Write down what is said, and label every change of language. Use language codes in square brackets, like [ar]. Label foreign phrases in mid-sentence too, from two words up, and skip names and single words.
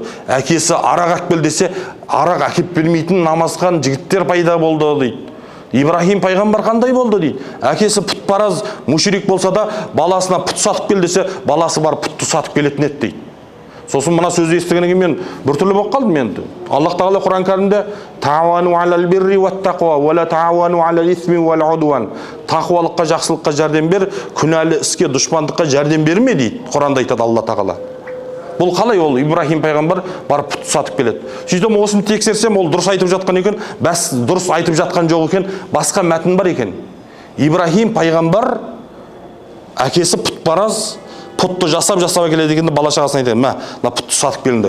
[kk] Әкесі арақ әкеп кел десе, арақ әкеп бермейтін намазхан жігіттер пайда болды дейді. Ибрахим пайғамбар қандай болды дейді. Әкесі пұтпараз мушрик болса да, баласына пұт сатып кел десе, баласы бар пұтты сатып келетін еді дейді. Сосын мына сөзді естігеннен кейін мен біртүрлі болып қалдым енді. [ar] Аллах тағала Құран кәрімде تعاونوا على البر والتقوى ولا تعاونوا على الإثم والعدوان. [kk] Тақуалыққа, жақсылыққа жәрдем бер, күнәлі іске, дұшпандыққа жәрдем берме дейді. Құранда айтады Алла тағала. Бұл қалай ол? Ибрахим пайғамбар барып пұт сатып келеді. Сөйтіп осыны тексерсем, ол дұрыс айтып жатқан екен, бәс дұрыс айтып жатқан жоқ екен, басқа мәтін бар екен. Ибрахим пайғамбар әкесі пұтпараз, пұтты жасап әкеледі дегенде бала шағасына айтады, мә, пұтты сатып келіңдер.